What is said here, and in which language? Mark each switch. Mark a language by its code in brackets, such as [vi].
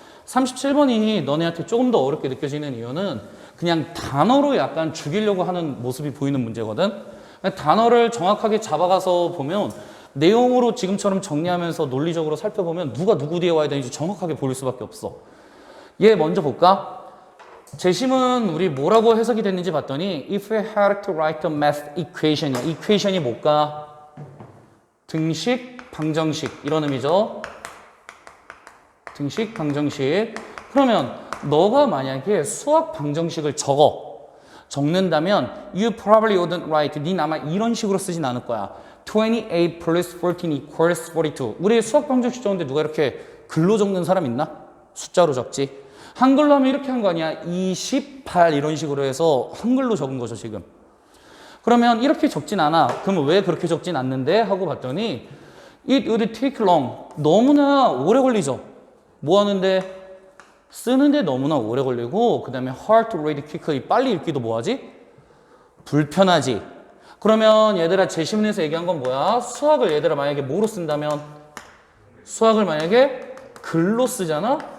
[ko] 37번이 너네한테 조금 더 어렵게 느껴지는 이유는 그냥 단어로 약간 죽이려고 하는 모습이 보이는 문제거든. 단어를 정확하게 잡아가서 보면 내용으로 지금처럼 정리하면서 논리적으로 살펴보면 누가 누구 뒤에 와야 되는지 정확하게 보일 수밖에 없어. 얘 먼저 볼까? 재심은 우리 뭐라고 해석이 됐는지 봤더니 [en] if we had to write a math equation이야. [ko] equation이 뭘까? 등식, 방정식 이런 의미죠. 등식, 방정식. 그러면 너가 만약에 수학 방정식을 적는다면 [en] you probably wouldn't write. [ko] 니 아마 이런 식으로 쓰진 않을 거야. [en] 28 plus 14 equals 42. [ko] 우리 수학 방정식 적는데 누가 이렇게 글로 적는 사람 있나? 숫자로 적지. 한글로 하면 이렇게 한 거 아니야? 28 이런 식으로 해서 한글로 적은 거죠 지금. 그러면 이렇게 적진 않아. 그러면 왜 그렇게 적진 않는데? 하고 봤더니 [en] it would take long. [ko] 너무나 오래 걸리죠. 뭐 하는데? 쓰는데 너무나 오래 걸리고 그 다음에 [en] hard to read quickly. [ko] 빨리 읽기도 뭐하지? 불편하지. 그러면 얘들아 제시문에서 얘기한 건 뭐야? 수학을 얘들아 만약에 뭐로 쓴다면? 수학을 만약에 글로 쓰잖아?